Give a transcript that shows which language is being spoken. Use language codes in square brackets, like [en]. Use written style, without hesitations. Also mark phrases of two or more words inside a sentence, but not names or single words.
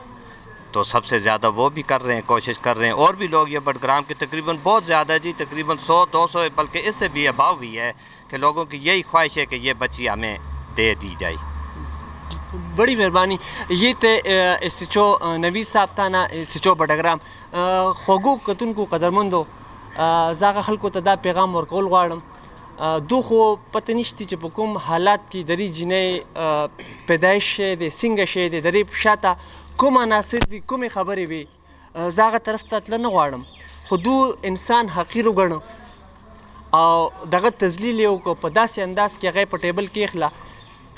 [ur] تو سب سے زیادہ وہ بھی کر رہے ہیں, کوشش کر رہے ہیں. اور بھی لوگ یہ بٹگرام کے تقریباً بہت زیادہ جی تقریباً 100-200 بلکہ اس سے بھی اباؤ بھی ہے کہ لوگوں کی یہی خواہش ہے کہ یہ بچی ہمیں دے دی جائے. بڑی مہربانی. یہ تھے ایس ایچ او نوید صاحب تھا نا ایس ایچ او بٹګرام. [ps] خوږو کتونکو قدرمندو زه هغه خلکو ته دا پیغام ورکول غواړم دو خو پته نشته چې په کوم حالات کې د دې جینۍ پیدایش شوی دی, څنګه شوی دی, د دې په شاته کوم عناصر دي, کومې خبرې وي. زه هغه طرف ته تله نه غواړم خو دو انسان حقیر وګڼه او دغه تذلیل یې وکړه په داسې انداز کې هغه یې په ټیبل کېښله